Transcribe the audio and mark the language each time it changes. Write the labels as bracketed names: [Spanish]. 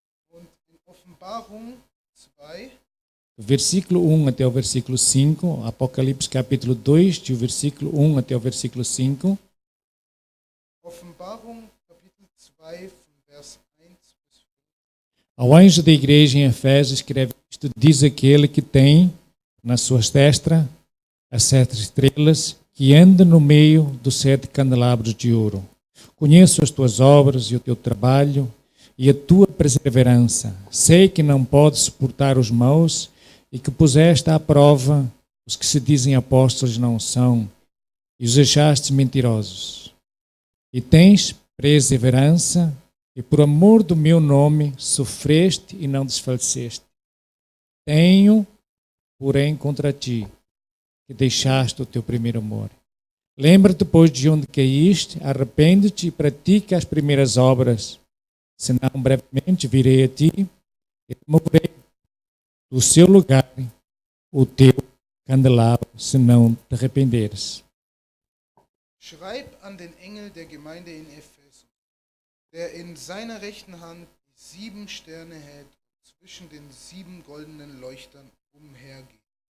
[German] Und in Offenbarung 2, [Portuguese] Do versículo 1 até o versículo 5. Apocalipse capítulo 2, do versículo 1 até o versículo 5. [German] Offenbarung Kapitel 2 von Vers 1 bis 5. [Portuguese] Ao anjo da igreja em Efésios escreve isto: diz aquele que tem nas suas testas as 7 estrelas, que anda no meio dos 7 candelabros de ouro. Conheço as tuas obras e o teu trabalho e a tua perseverança. Sei que não podes suportar os maus e que puseste à prova os que se dizem apóstolos não são e os achaste mentirosos. E tens perseverança e por amor do meu nome sofreste e não desfaleceste. Tenho, porém, contra ti que deixaste o teu primeiro amor. Lembra-te, pois, de onde caíste, arrepende-te e pratica as primeiras obras, senão brevemente virei a ti e removerei do seu lugar o teu candelabro, se não te arrependeres. [German] Schreib an den Engel der Gemeinde in Ephesus, der in seiner rechten Hand die 7 Sterne hält und zwischen den 7 goldenen Leuchtern umhergeht.